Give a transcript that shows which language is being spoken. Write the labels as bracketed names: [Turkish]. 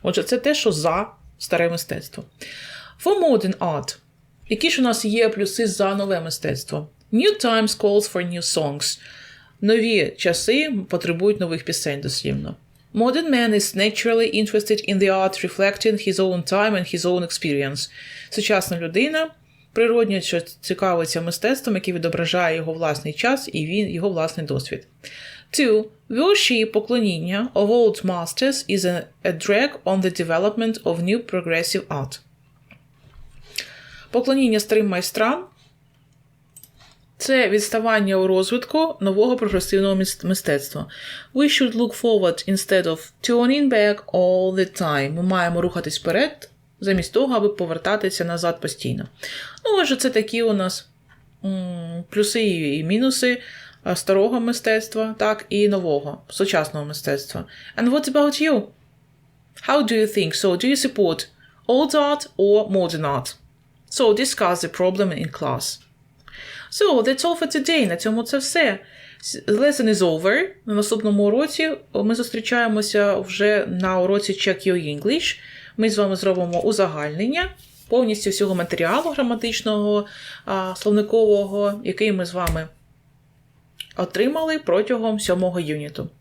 [Ukrainian] Отже, це те, що за старе мистецтво. [English] For modern art. [Ukrainian] Які ж у нас є плюси за нове мистецтво? [English] New times calls for new songs. [Ukrainian] Нові часи потребують нових пісень, дослівно. [English] Modern man is naturally interested in the art reflecting his own time and his own experience. [Ukrainian] Сучасна людина природньо цікавиться мистецтвом, яке відображає його власний час і його власний досвід. 2. Вірші поклоніння [English] of old masters is a drag on the development of new progressive art. [Ukrainian] Поклоніння старим майстрам – це відставання у розвитку нового прогресивного мистецтва. [English] We should look forward instead of turning back all the time. [Ukrainian] Ми маємо рухатись вперед, замість того, аби повертатися назад постійно. Ну, отже, це такі у нас плюси і мінуси старого мистецтва, так, і нового, сучасного мистецтва. [English] And what about you? How do you think? So, do you support old art or modern art? So, discuss the problem in class. So, that's all for today. [Ukrainian] На цьому це все. [English] Lesson is over. [Ukrainian] На наступному уроці ми зустрічаємося вже на уроці Check Your English. Ми з вами зробимо узагальнення повністю всього матеріалу граматичного, словникового, який ми з вами отримали протягом 7-го юніту.